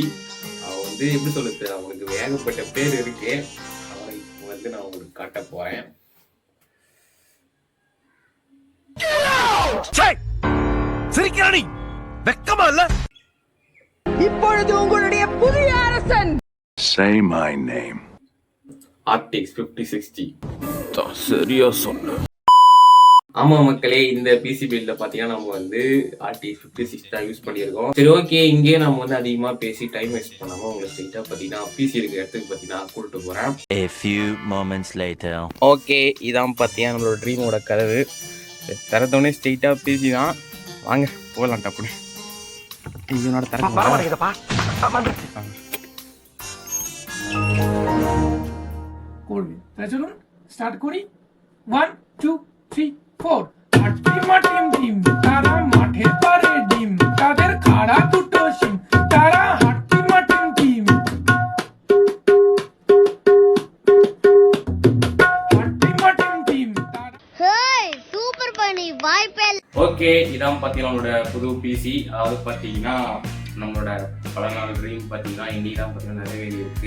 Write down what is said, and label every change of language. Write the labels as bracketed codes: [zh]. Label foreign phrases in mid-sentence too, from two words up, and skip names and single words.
[ta] அவன் வந்து எப்படி சொல்லுது, அவனுக்கு ஏகப்பட்ட பேர் இருக்கு. வந்து நான் உங்களுக்கு காட்ட போறேன். சிரிக்கிறானி வெக்கமா இல்ல? இப்பொழுது உங்களுடைய புதிய அரசன். [en] Say my name. RTX 5060. [ta] சரியா சொன்ன. ஆமா மக்களே, இந்த [en] PC buildல [ta] பாத்தீங்கன்னா நம்ம வந்து RTX 5060 தான் யூஸ் பண்ணியிருக்கோம். சரி ஓகே, இங்கே நம்ம வந்து அதிகமா பேசி [en] time waste [ta] பண்ணாம உங்களுக்கு ஸ்ட்ரைட்டா பாத்தீங்கன்னா பிசி இருக்கிற இடத்துக்கு பாத்தீங்கன்னா கூட்டிட்டு போறேன். [en] A few moments later. [ta] ஓகே, இதான் பாத்தீங்கன்னா நம்மளோட ட்ரீமோட கதவு. திறந்தோடனே ஸ்ட்ரைட்டா பிசி தான். வாங்க போகலாம் டப்புனு. இதனோட திறக்க [bn] চলুন স্টার্ট করি 1 2 3 4 টিম তারা মাঠে পারে ডিম তাদের খাড়া দুটো সিম তারা হাট্টি টিম [ta] ஹேய் சூப்பர் பண்ணி வாய்ப்பேல். ஓகே, இதான் பாத்தீங்கன்னா நம்மளோட புது பிசி. அதாவது பாத்தீங்கன்னா நம்மளோட பல நாள் ட்ரீம் பாத்தீங்கன்னா இன்னைக்கு தான் பாத்தீங்கன்னா நிறைவேறி இருக்கு.